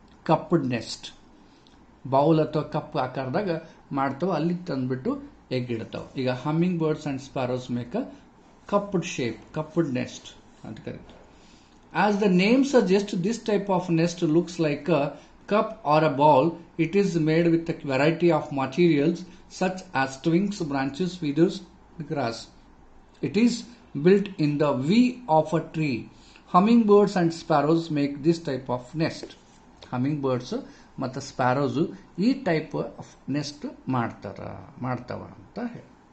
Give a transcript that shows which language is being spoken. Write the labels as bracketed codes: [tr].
[kn] ಕಪ್ಡ್ next, bowl ಅಥವಾ cup ಆಕಾರದಾಗ ಮಾಡ್ತಾವೆ, ಅಲ್ಲಿ ತಂದ್ಬಿಟ್ಟು ಎಗ್ ಇಡ್ತಾವೆ. [en] ಈಗ hummingbirds and sparrows make a cupped shape, cupped nest [kn] ಅಂತ ಕರೀತಾರೆ. [en] As the name suggests, this type of nest looks like a cup or a ball. It is made with a variety of materials such as twigs, branches, feathers, grass. It is built in the V of a tree. Hummingbirds and sparrows make this type of nest. [kn] Hummingbirds ಮತ್ತು ಸ್ಪ್ಯಾರೋಸು ಈ type of next ಮಾಡ್ತಾವ ಅಂತ ಹೇಳಿ.